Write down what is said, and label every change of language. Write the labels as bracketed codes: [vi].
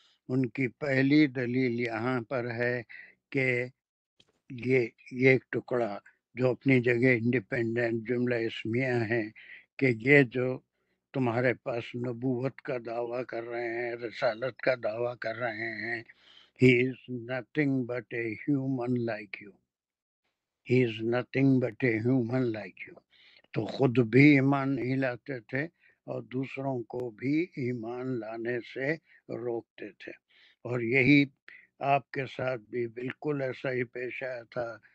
[ur] ان کی پہلی دلیل یہاں پر ہے کہ یہ ایک ٹکڑا جو اپنی جگہ انڈیپینڈنٹ جملہ اسمیہ ہے کہ یہ جو تمہارے پاس نبوت کا دعویٰ کر رہے ہیں، رسالت کا دعویٰ کر رہے ہیں، [en] he is nothing but a human like you. He is nothing but a human like you. [ur] تو خود بھی ایمان نہیں لاتے تھے اور دوسروں کو بھی ایمان لانے سے روکتے تھے. اور یہی آپ کے ساتھ بھی بالکل ایسا ہی پیش آیا تھا.